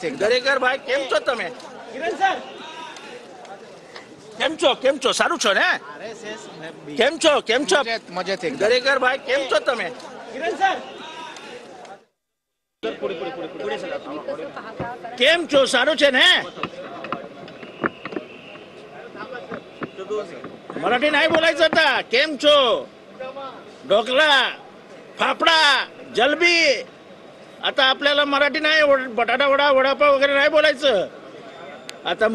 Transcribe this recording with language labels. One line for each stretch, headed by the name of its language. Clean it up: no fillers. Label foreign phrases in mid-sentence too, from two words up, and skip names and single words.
Gujarati: દરેકર ભાઈ કેમ છો તમે કિરણ સર કેમ છો સારું છો ને કેમ છો મજેત દરેકર ભાઈ કેમ છો તમે કિરણ સર કેમ છો સારું છે ને
Marathi: मराठी नाही बोलायचं आता
Gujarati: કેમ છો
Marathi: ढोकळा फाफडा जलबी आता आपल्याला मराठी नाही बटाटा वडा वडापाव वगैरे नाही बोलायचं आता